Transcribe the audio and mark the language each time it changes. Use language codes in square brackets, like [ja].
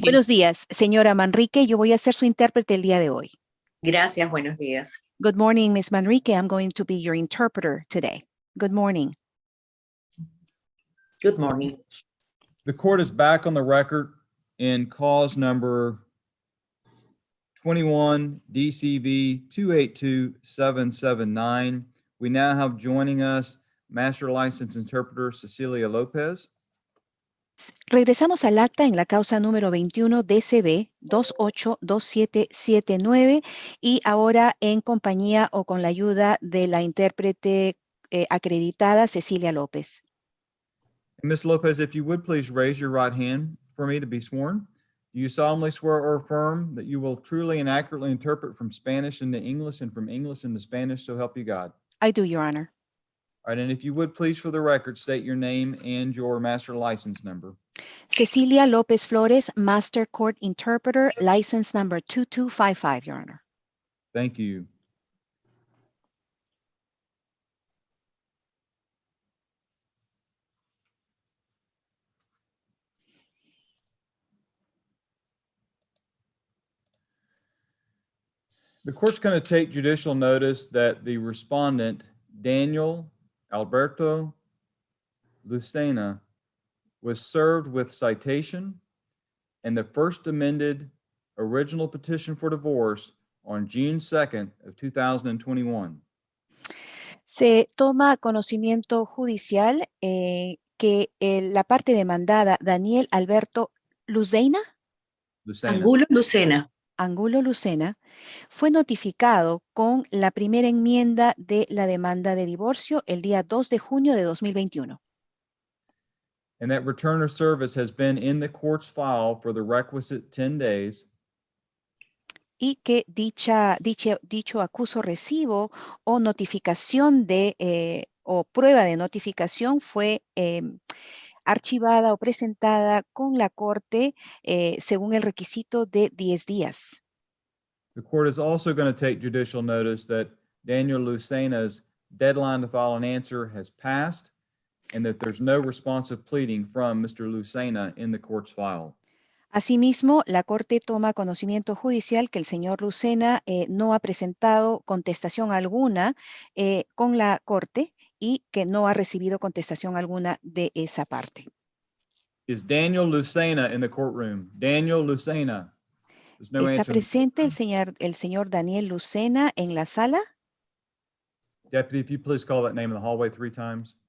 [es] Buenos días, señora Manrique. Yo voy a ser su intérprete el día de hoy. Gracias, buenos días. [en] Good morning, Miss Manrique. I'm going to be your interpreter today. Good morning. Good morning. The court is back on the record in cause number 21 DCV 282779. We now have joining us Master License Interpreter Cecilia Lopez. [es] Regresamos al acta en la causa número 21 DCB 282779 y ahora en compañía o con la ayuda de la intérprete acreditada Cecilia López. [en] Ms. Lopez, if you would please raise your right hand for me to be sworn. Do you solemnly swear or affirm that you will truly and accurately interpret from Spanish into English and from English into Spanish, so help you God? I do, Your Honor. All right, and if you would please for the record state your name and your master license number. Cecilia López Flores, Master Court Interpreter, license number 2255, Your Honor. Thank you. The court's going to take judicial notice that the respondent, Daniel Alberto Lucena, was served with citation and the first amended original petition for divorce on June 2nd of 2021. [es] Se toma conocimiento judicial que la parte demandada, Daniel Alberto Lucena, Angulo Lucena. Angulo Lucena, fue notificado con la primera enmienda de la demanda de divorcio el día 2 de junio de 2021. [en] And that return of service has been in the court's file for the requisite 10 days. [es] Y que dicho acuso recibo o notificación de o prueba de notificación fue archivada o presentada con la corte según el requisito de 10 días. [en] The court is also going to take judicial notice that Daniel Lucena's deadline to file an answer has passed and that there's no responsive pleading from Mr. Lucena in the court's file. [es] Asimismo, la Corte toma conocimiento judicial que el señor Lucena no ha presentado contestación alguna con la Corte y que no ha recibido contestación alguna de esa parte. [en] Is Daniel Lucena in the courtroom? Daniel Lucena. There's no [es] ¿Está [en] answer. [es] presente el señor Daniel Lucena en la sala? [en] Deputy, if you please call that name in the hallway 3 times.